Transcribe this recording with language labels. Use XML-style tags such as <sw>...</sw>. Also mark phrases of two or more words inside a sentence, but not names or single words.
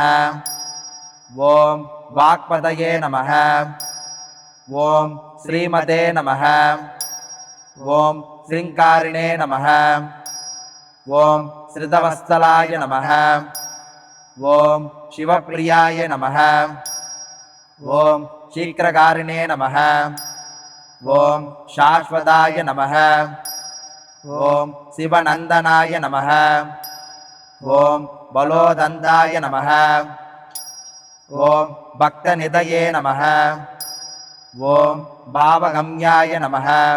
<sa>ओम वाक्पतये नमः। ओम श्रीमते नमः। ओम श्रृंकारिणे नमः। ओम श्रितवत्सलाय नमः। ओम शिवप्रियाय नमः। ओम् शीघ्रकारिणे नमः। ओम् शाश्वताय नमः. ओम् शिवनन्दनाय नमः। ओम् बलोदन्ताय नमः. ओम् भक्तनिधये नमः। ओम् भावगम्याय नमः.</sa>